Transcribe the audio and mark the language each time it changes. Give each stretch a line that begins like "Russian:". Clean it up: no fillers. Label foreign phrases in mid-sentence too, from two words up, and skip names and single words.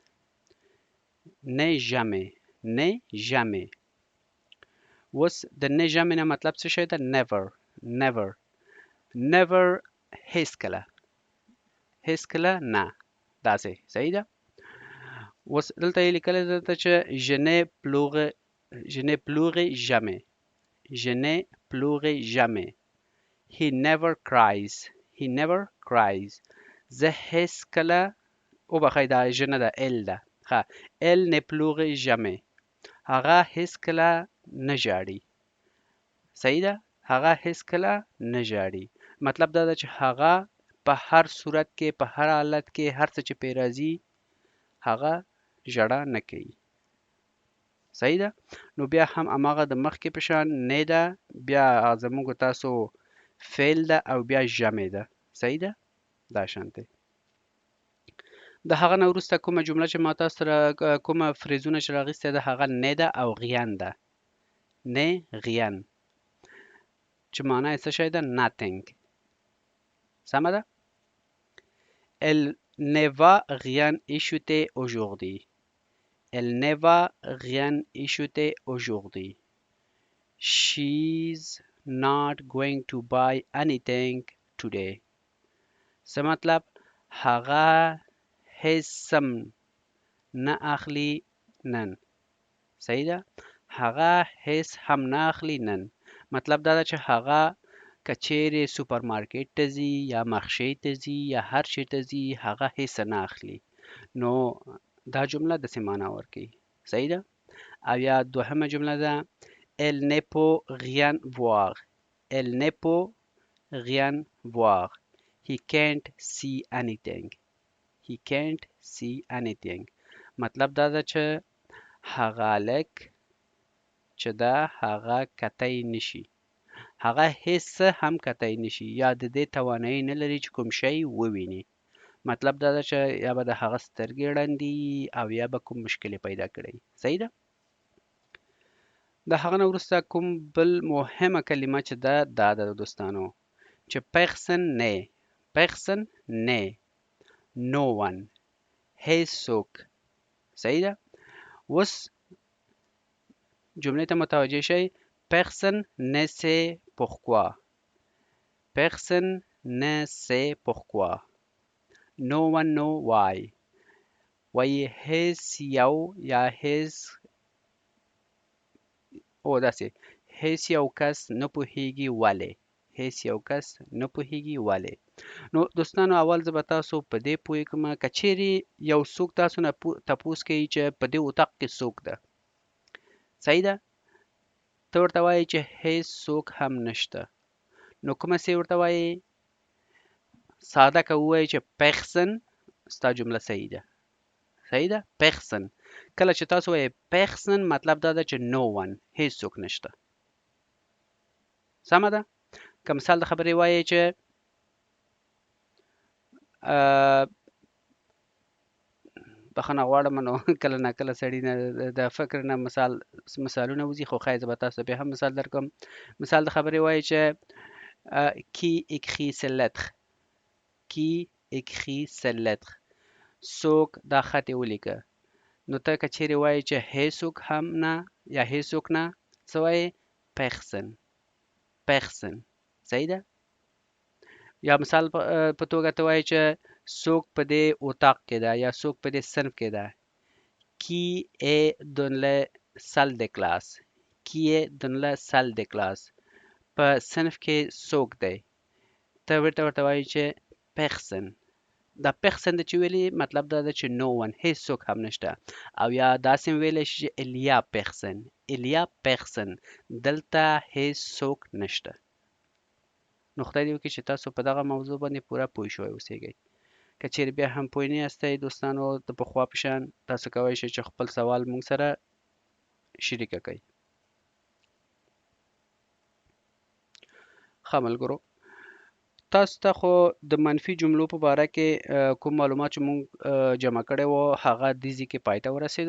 Pashto: نه ژمې، نه ژمې. اوس د نه ژمې نه مطلب څه شی ده؟
English: never never never
Pashto: هیڅکله هیڅکله نه، داسې صحیح ده. اوس دلته یې لیکلی ده چې
French: je ne pleure jamais. Je ne pleure jamais.
English: He never cries. He never cries.
Pashto: زه هیڅکله وبخئ دا je نه ده elle ده.
French: ښه elle ne pleure jamais.
Pashto: هغه هیڅکله نه ژاړي. صحیح ده؟ هغه هیڅکله نه ژاړي. مطلب دا ده چې هغه په هر صورت کې په هر حالت کې هر څه چې پې راځي هغه ژړا نه کوي. صحیح ده؟ نو بیا هم هماغه د مخکې په شان نه ده، بیا زموږ تاسو فعل ده او بیا ژمې ده. صحیح ده؟ دا شانتې. د هغه نه وروسته کومه جمله چې ما تاسو سره کومه فریزونه چې راغیستې ده هغه نه ده او غیان ده. نه غیان چې معنا یې څه شی ده؟ nothing. سمه ده؟
French: Elle ne va rien acheter aujourd'hui. Elle ne va rien acheter aujourd'hui.
English: She's not going to buy anything today.
Pashto: څه مطلب؟ هغه هیڅ سم نه اخلي نن. صحیح ده؟ هغه هیڅ هم نه اخلي نن. مطلب دا ده چې هغه که چیرې سوپر مارکیټ ته ځي یا مخشۍ ته ځي یا هر شي ته ځي هغه هیڅ نه اخلي. نو دا جمله داسې معنا ورکوي. صحیح ده؟ او یا دوهمه جمله ده
French: Elle ne peut rien voir. Elle ne peut rien voir.
English: He can't see anything. He can't see anything.
Pashto: مطلب دا ده چې هغه هلک چې ده هغه کتی نشي. هغه هیڅ څه هم کتی نشي یا د دې توانایي نه لري چې کوم شی وویني. مطلب دا ده چې یا به د هغه سترګې ړندې او یا به کوم مشکل پیدا کړی. صحیح ده؟ د هغه نه وروسته کوم بل مهمه کلمه چې ده دا ده دوستانو چې
French: personne n'est. personne n'est.
English: no one.
Pashto: هیڅوک. صحیح ده؟ اوس جملې ته متوجه شئ.
French: personne ne sait pourquoi. personne ne sait pourquoi.
English: no one know why.
Pashto: وایي هیڅ یو یا هیڅ داسې هیڅ یو کس نه پوهیږي ولې. هیڅ یو کس نه پوهیږي ولې. نو دوستانو اول زه به تاسو په دې پوه کړم که چیرې یو څوک تاسو نه تپوس کوي چې په دې اطاق کې څوک ده. صحیح ده؟ ته ورته وایې چې هیڅ څوک هم نشته. نو کومه سې ورته وایې؟ ساده که ووایې چې personne ستا جمله صحیح ده. صحیح ده؟ personne. کله چې تاسو وایې personne مطلب دا ده چې
English: no one.
Pashto: هیڅ څوک نشته. سمه ده؟ که مثال د خبرې وایې چې بخښنه غواړم نو کله ناکله سړي نه د فکر نه مثالونه وځي، خو ښایي زه به تاسو ته بیا هم مثال درکړم. مثال د خبرې وایي چې qui écrit ces lettres.
French: qui écrit ces lettres.
Pashto: څوک دا خط یې ولیکه. نو ته که چیرې وایې چې هیڅوک هم نه یا هیڅوک نه څه وایې؟
French: personne. personne.
Pashto: صحیح ده؟ یا مثال په توګه ته وایې چې څوک په دې اتاق کې ده یا څوک په دې صنف کې ده.
French: Qui est dans la salle de classe. Qui est dans la salle de classe.
Pashto: په صنف کې څوک دی. ته ورته وایي چې person. دا person چې ویلي مطلب دا ده چې
English: no one
Pashto: هیڅوک هم نشته. او یا داسې ویلی شي چې
French: il y a personne.
Pashto: il y a personne. دلته هیڅوک نشته. نو خدای دې وکړي چې تاسو په دغه موضوع باندې پوره پوه شوي اوسیږئ. که چیرې بیا هم پوه نه یاستئ دوستانو د پخوا په شان تاسو کولی شئ چې خپل سوال موږ سره شریکه کړئ. ښه ملګرو، تاسو ته خو د منفي جملو په باره کې کوم معلومات چې موږ جمع کړی وو هغه دې ځای کې پای ته ورسېدو.